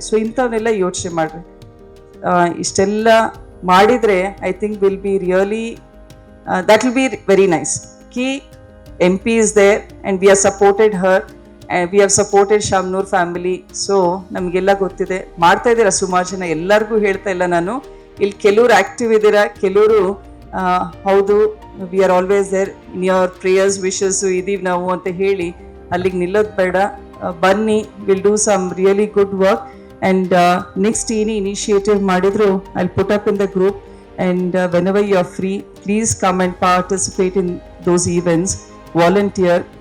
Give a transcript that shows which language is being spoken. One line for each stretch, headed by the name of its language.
Kannada: So ಇಂಥವನ್ನೆಲ್ಲ ಯೋಚನೆ ಮಾಡ್ರಿ. ಇಷ್ಟೆಲ್ಲ ಮಾಡಿದರೆ
English: I think will be really, that will be very nice. Ki MP is there and we have supported her and we have supported Shamnoor family.
Kannada: So ನಮಗೆಲ್ಲ ಗೊತ್ತಿದೆ, ಮಾಡ್ತಾ ಇದ್ದೀರಾ ಸುಮಾರು ಜನ. ಎಲ್ಲರಿಗೂ ಹೇಳ್ತಾ ಇಲ್ಲ ನಾನು, ಇಲ್ಲಿ ಕೆಲವರು ಆಕ್ಟಿವ್ ಇದ್ದೀರಾ, ಕೆಲವರು ಹೌದು
English: we are always there in your prayers wishes
Kannada: ಇದೀವಿ ನಾವು ಅಂತ ಹೇಳಿ ಅಲ್ಲಿಗೆ ನಿಲ್ಲೋದು ಬೇಡ. ಬನ್ನಿ,
English: Will do some really good work. And next
Kannada: ಏನೇ ಇನಿಷಿಯೇಟಿವ್ ಮಾಡಿದ್ರು
English: I put up in the group. And whenever you are free, please come and participate in those events, volunteer.